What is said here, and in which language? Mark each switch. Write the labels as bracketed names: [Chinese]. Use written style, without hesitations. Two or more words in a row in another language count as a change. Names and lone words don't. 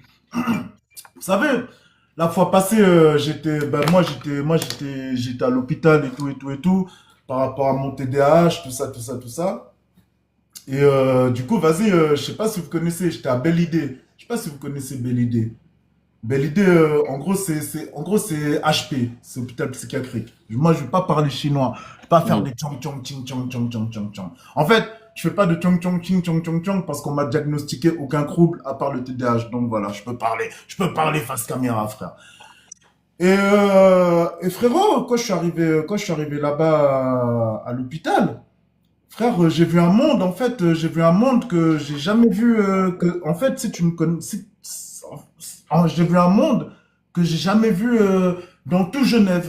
[French] Vous savez, la fois passée, j'étais à l'hôpital et tout, par rapport à mon TDAH, tout ça, tout ça. Et du coup, vas-y, je sais pas si vous connaissez, j'étais à Belle Idée. Je sais pas si vous connaissez Belle Idée. Belle Idée, en gros, c'est HP, c'est hôpital psychiatrique. Moi, je vais pas parler chinois. Je vais pas faire Hmm. des chong chong ching chong chong chong chong chong. En fait, je fais pas de chong chong ching chong chong chong parce qu'on m'a diagnostiqué aucun trouble à part le TDAH. Donc voilà, je peux parler face caméra, frère. Et frérot, quand je suis arrivé là-bas à l'hôpital, frère, j'ai vu un monde, en fait, j'ai vu un monde que j'ai jamais vu, en fait, si tu me connais, j'ai vu un monde que j'ai jamais vu dans tout Genève.